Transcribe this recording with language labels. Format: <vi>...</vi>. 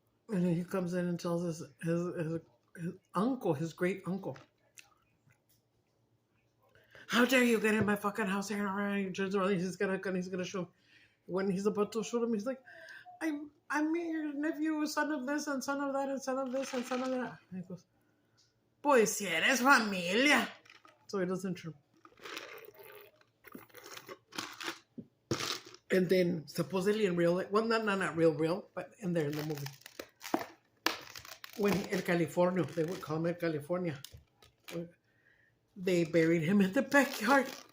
<en>And then he comes in and tells us his uncle, his great uncle, how dare you get in my fucking house here? He turns around, he's gonna show him. When he's about to shoot him, he's like, I'm your nephew, son of this and son of that and son of this and son of that.</en> <es>And he goes, pues si eres familia.</es> <en>So he doesn't shoot. And then supposedly in real life, well, not real, but in there in the movie, when in California, they would call him in California. They buried him in the backyard.</en>